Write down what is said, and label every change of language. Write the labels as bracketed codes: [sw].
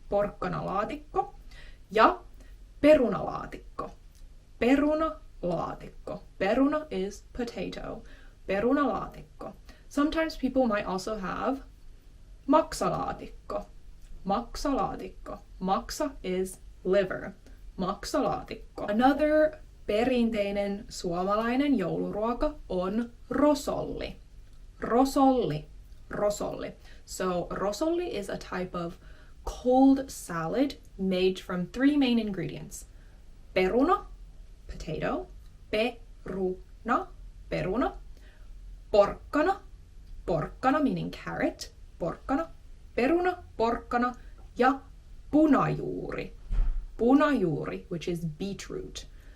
[fi] Porkkanalaatikko. Ja perunalaatikko. [en] Perunalaatikko. Peruna is potato. [fi] Perunalaatikko. [en] Sometimes people might also have maksalaatikko. Maksalaatikko. Maksa is liver. [fi] Maksalaatikko. [en] Another [fi] perinteinen suomalainen jouluruoka on rosolli. Rosolli. Rosolli. [en] So Rosolli is a type of cold salad made from 3 main ingredients. [fi] Peruna, [en] potato, [fi] peruna, peruna, porkkana, porkkana [en] meaning carrot, [fi] porkkana, peruna, porkkana, ja punajuuri, punajuuri, [en] which is beetroot.